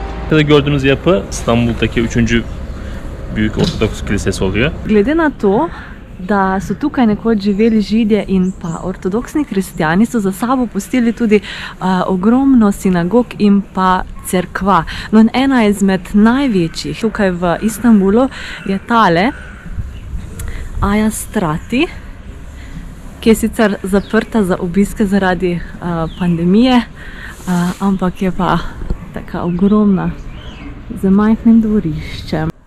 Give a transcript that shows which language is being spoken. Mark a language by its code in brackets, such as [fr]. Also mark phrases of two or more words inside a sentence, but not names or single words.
[tr] arkada gördüğünüz yapı İstanbul'daki 3. büyük Ortodoks kilisesi oluyor. [sl] Glede na to, da so tukaj nekoč živeli Židje in pa ortodoksni kristjani, so za sabo pustili tudi ogromno sinagog in pa cerkva. No, in ena izmed največjih tukaj v Istanbulu je tale Aja Strati, ki je sicer zaprta za obiske zaradi pandemije, ampak je pa taka ogromna, z majhnim dvoriščem.